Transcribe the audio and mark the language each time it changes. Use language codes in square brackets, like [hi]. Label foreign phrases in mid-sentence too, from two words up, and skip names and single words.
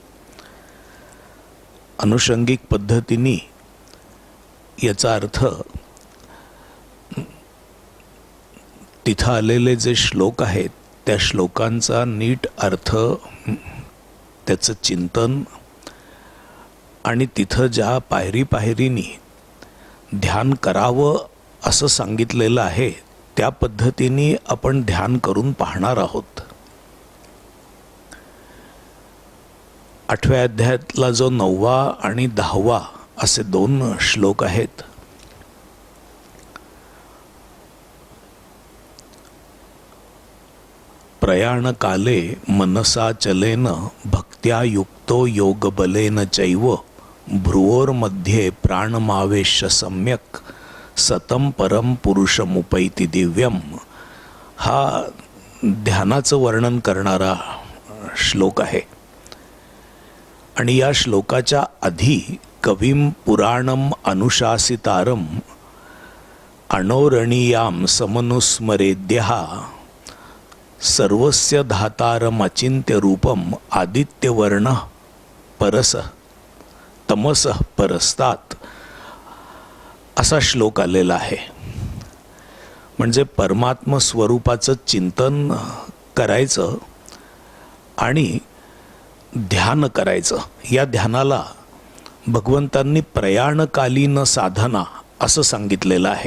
[mr] अनुषंगिक पद्धतीने याचा अर्थ तिथं आलेले जे श्लोक आहेत त्या श्लोकांचा नीट अर्थ, त्याचं चिंतन आणि तिथं ज्या पायरी पायरीनी ध्यान करावं असं सांगितलेलं आहे त्या पद्धतीने आपण ध्यान करून पाहणार आहोत. 8व्या अध्यायातला जो 9वा आणि 10वा असे 2 श्लोक आहेत, [sa] प्रयाण काले मनसा चलेन भक्त्या युक्तो योग बलेन चैव भ्रुवोर्मध्ये प्राणमावेश सम्यक सतम परम पुरुषमुपैति दिव्यम. [mr] हा ध्यानाचं वर्णन करणारा श्लोक आहे आणि या श्लोकाच्या आधी [sa] कविम पुराणम अनुशासितारम अणोरणीयाम समनुस्मरेद्यहा सर्वस्य धातारम अचिंत्य रूपम आदित्यवर्ण परस तमस परस्तात [mr] असा श्लोक आलेला आहे. म्हणजे परमात्म स्वरूपाचं चिंतन करायचं आणि ध्यान करायचं. या ध्यानाला भगवंतांनी प्रयाणकालीन साधना असं सांगितलेलं आहे.